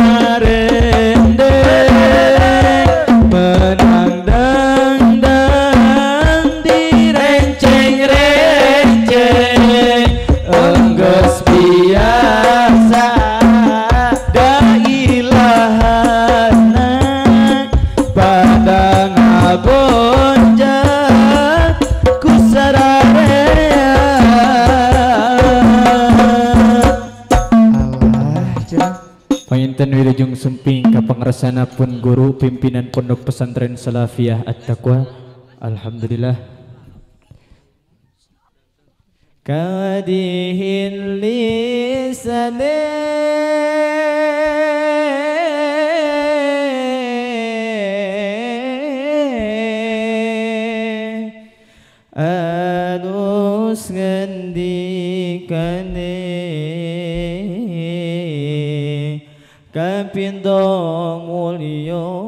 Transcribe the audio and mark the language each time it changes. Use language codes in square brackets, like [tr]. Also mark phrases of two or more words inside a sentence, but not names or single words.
[su] ngarendeng menang dan direnceng-renceng enggeus biasa da ilahana pada ngagonjak ku sararea Allah cenah Panginten wilujeng sumping ka pangarsana pun guru pimpinan Pondok Pesantren Salafiyah At-Taqwa. Alhamdulillah. [jv] kadihin lisane alus ngendikane kapindo mulya